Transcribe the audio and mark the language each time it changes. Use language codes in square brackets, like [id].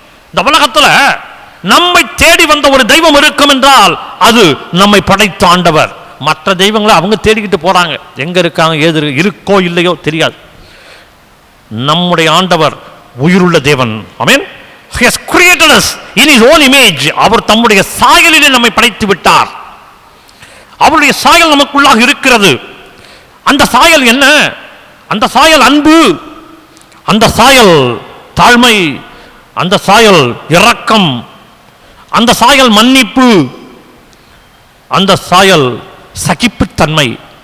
[ta] இந்த உலகத்துல நம்மை தேடி வந்த ஒரு தெய்வம் இருக்கும் என்றால் அது நம்மை படைத்த ஆண்டவர். மற்ற தெய்வங்களை அவங்க தேடிக்கிட்டு போறாங்க, எங்க இருக்காங்க, ஏது இருக்கோ இல்லையோ தெரியாது. நம்முடைய ஆண்டவர் உயிருள்ள தேவன். ஆமென். [en] He has created us in his own image. [ta] அவர் தம்முடைய சாயலிலே நம்மை படைத்து விட்டார். அவருடைய சாயல் நமக்குள்ளாக இருக்கிறது. அந்த சாயல் என்ன? அந்த சாயல் அன்பு, அந்த சாயல் தாழ்மை, அந்த சாயல் இரக்கம், அந்த சாயல் மன்னிப்பு, அந்த சாயல் சகிப்புத்தன்மை.